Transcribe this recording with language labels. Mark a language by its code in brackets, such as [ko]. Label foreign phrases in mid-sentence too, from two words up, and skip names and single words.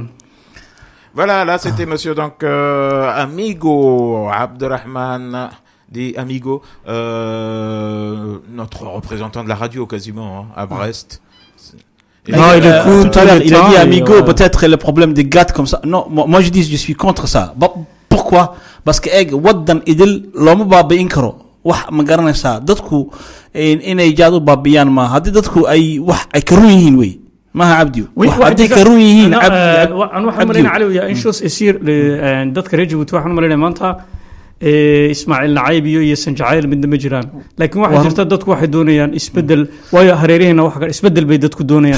[fr] Voilà, là c'était monsieur donc Amigo Abdurrahman dit Amigo, notre représentant de la radio quasiment à Brest. Non, tout à l'heure, il a dit Amigo, peut-être le problème des gâtes comme ça. Non, moi je dis je suis contre ça. Pourquoi? Parce que [so] waddan idil looma baabi'in karo. Wax ma garanaysaa dadku inay jaadu baabiyaan ma haddii dadku ay wax ay ka run yihiin wey maaha cabdi haddii ka run yihiin waxaan malayna cali yaa in shoos isiir dadka reer Djibouti waxaan malayna maanta Ismaaciil Nacayb iyo Sanjacayl midna ma jiraan laakiin waxa jirta dadku waxay doonayaan isbedel waayo hareerihina wax kale isbedel bay dadku doonayaan